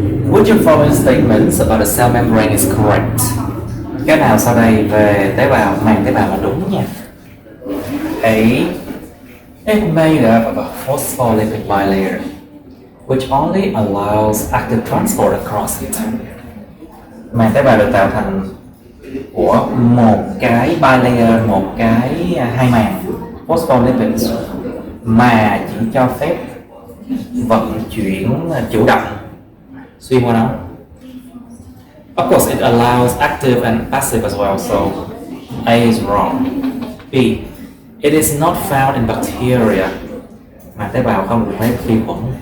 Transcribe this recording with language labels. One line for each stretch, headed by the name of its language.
English: Which of following statements about the cell membrane is correct?
Vietnamese: Cái nào sau đây về tế bào, màng tế bào là đúng nha?
English: A. It's made up of a phospholipid bilayer, which only allows active transport across it.
Vietnamese: Màng tế bào được tạo thành của một cái bilayer, một cái hai màng phospholipids mà chỉ cho phép vận chuyển chủ động xuyên qua nó.
English: Of course, it allows active and passive as well, so A is wrong. B. It is not found in bacteria.
Vietnamese: Màng tế bào không được thấy vi khuẩn.